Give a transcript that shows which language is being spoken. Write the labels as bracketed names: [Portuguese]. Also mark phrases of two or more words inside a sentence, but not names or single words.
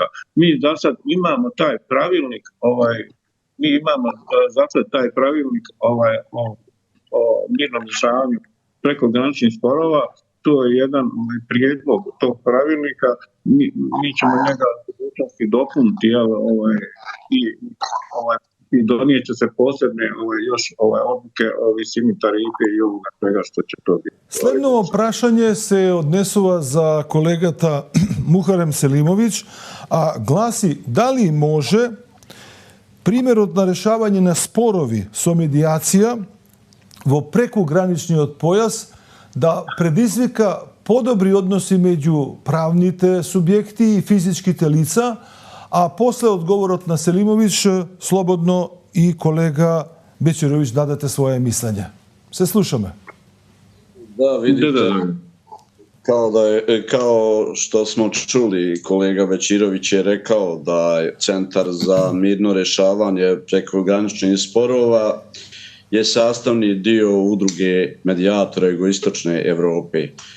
[Bosnian] Mi za sad imamo taj pravilnik, o mirnom rješavanju preko graničnih sporova. To je jedan prijedlog tog pravilnika. Mi ćemo njega dopuniti i donijet će se posebne još odluke o visini tarife i ovoga svega što će to biti. [Macedonian] Следно прашање се однесува за колегата Мухарем Селимовиć, а гласи дали може примерот на решавање на спорови со медијација во прекуграничниот појас да предизвика подобри односи меѓу правните субјекти и физичките лица, а после одговорот на Селимовиć слободно и колега Бечировиć дадете своје мислење. Се слушаме. [Bosnian] Da, vidite, kao što smo čuli, kolega Bečirović je rekao da je Centar za mirno rješavanje prekograničnih sporova je sastavni dio udruge medijatora Jugoistočne Evrope.